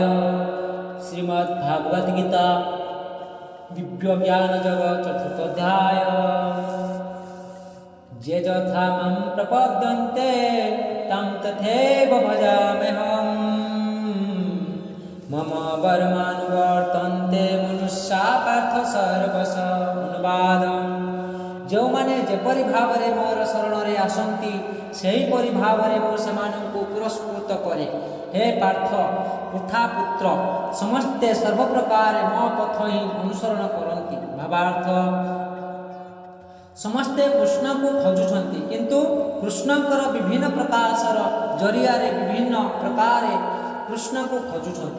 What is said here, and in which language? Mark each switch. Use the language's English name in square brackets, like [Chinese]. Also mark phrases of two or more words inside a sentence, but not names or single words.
[Sanskrit] श्रीमद्भागवत गीता दिव्य ज्ञान जगत चतुर्थोध्याय। जे यथा मां प्रपद्यन्ते तं तथैव भजाम्यहम्। मम वर्मानुवर्तन्ते मनुष्या पार्थ सर्वश। अनुवाद। [Odia] ଯେଉଁମାନେ ଯେପରି ଭାବରେ ମୋର ଶରଣରେ ଆସନ୍ତି ସେହିପରି ଭାବରେ ମୁଁ ସେମାନଙ୍କୁ ପୁରସ୍କୃତ କରେ। ହେ ପାର୍ଥ ପୃଥା ପୁତ୍ର, ସମସ୍ତେ ସର୍ବପ୍ରକାର ମୋ ପଥ ହିଁ ଅନୁସରଣ କରନ୍ତି। ଭାବାର୍ଥ। ସମସ୍ତେ କୃଷ୍ଣଙ୍କୁ ଖୋଜୁଛନ୍ତି, କିନ୍ତୁ କୃଷ୍ଣଙ୍କର ବିଭିନ୍ନ ପ୍ରକାଶର ଜରିଆରେ ବିଭିନ୍ନ ପ୍ରକାରେ କୃଷ୍ଣଙ୍କୁ ଖୋଜୁଛନ୍ତି।